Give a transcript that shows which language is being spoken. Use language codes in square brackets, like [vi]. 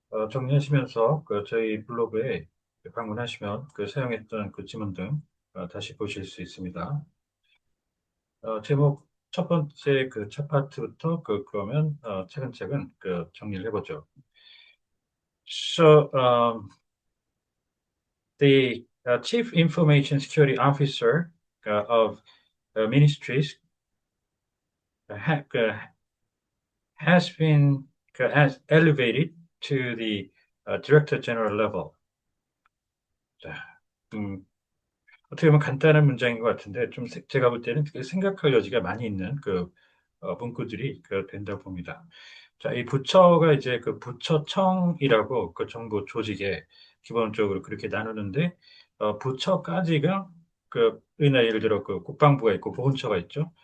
[ko] 정리하시면서 저희 블로그에 방문하시면 사용했던 그 지문 등 다시 보실 수 있습니다. 제목 첫 번째 첫 파트부터 그러면 차근차근 정리를 해보죠. [en] So, the Chief Information Security Officer of ministries ha, has been has elevated to the Director General level. [ko] 자, 음, 어떻게 보면 간단한 문장인 것 같은데 제가 볼 때는 생각할 여지가 많이 있는 문구들이 된다고 봅니다. 자, 이 부처가 이제 그 부처청이라고 그 정부 조직에 기본적으로 그렇게 나누는데 부처까지가 우리나라 예를 들어 국방부가 있고 보훈처가 있죠.